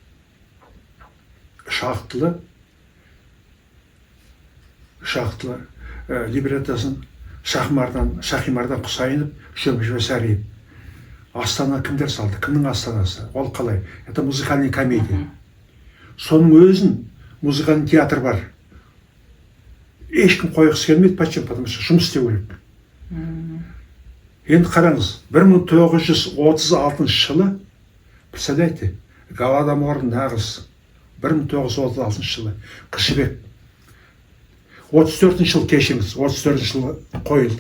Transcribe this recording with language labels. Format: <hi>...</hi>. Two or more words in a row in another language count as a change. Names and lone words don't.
<kk>Шақтылы, либреттосын Шахимардан Құсайынов, Шөмішев. Астана кімдер салды? Кімнің астанасы? Ол қалай?</kk> <ru>Это музыкальный комедия.</ru> <kk>Соның өзін</kk> <ru>музыкальный театр бар.</ru> <kk>Ешкім қойғысы келмейді,</kk> <ru>почему? Потому что</ru> <kk>жұмыс істеу керек. Енді қараңыз, 1936 жылы, представляете, Голодомор нағыз 1936 жылы, Қыз жібек. 34 жыл кешіңіз, 34 жылы қойылды.</kk>